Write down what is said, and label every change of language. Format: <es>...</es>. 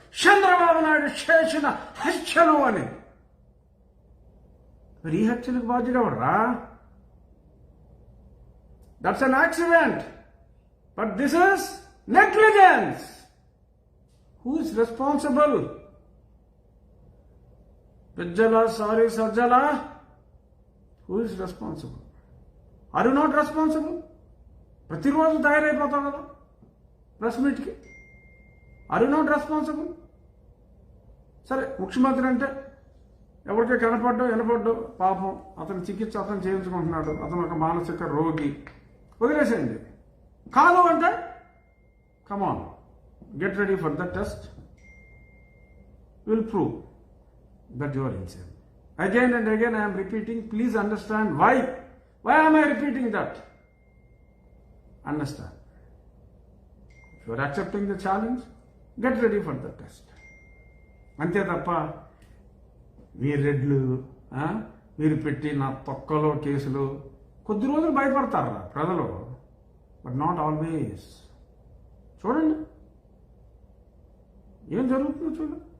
<te>చంద్రబాబు నాయుడు చేసిన హత్యలు అని. మరి ఈ హత్యలకు బాధ్యుడు ఎవరా?</te> <en>That's an accident, but this is negligence. Who is responsible? Bijjala, Sajjala, who is responsible? Are you not responsible?</en> <te>ప్రతిరోజు తయారైపోతావు కదా press మీట్కి.</te> <en>Are you not responsible?</en> <te>సరే ముఖ్యమంత్రి అంటే ఎవరికే వినపడ్డో పాపం, అతని చికిత్స అతను చేయించుకుంటున్నాడు, అతను ఒక మానసిక రోగి, వదిలేసేయండి. కాదు అంటే</te> <en>Come on, get ready for the test, will prove that you are insane. Again and again I am repeating, please understand why am I repeating that? Understand. If you are accepting the challenge, get ready for the test.</en> <te>అంతే తప్ప మీ రెడ్లు మీరు పెట్టి నా తొక్కలో కేసులు కొద్ది రోజులు భయపడతారా ప్రజలు,</te> <en>But not always.</en> <te>చూడండి ఏం జరుగుతుందో చూడండి.</te>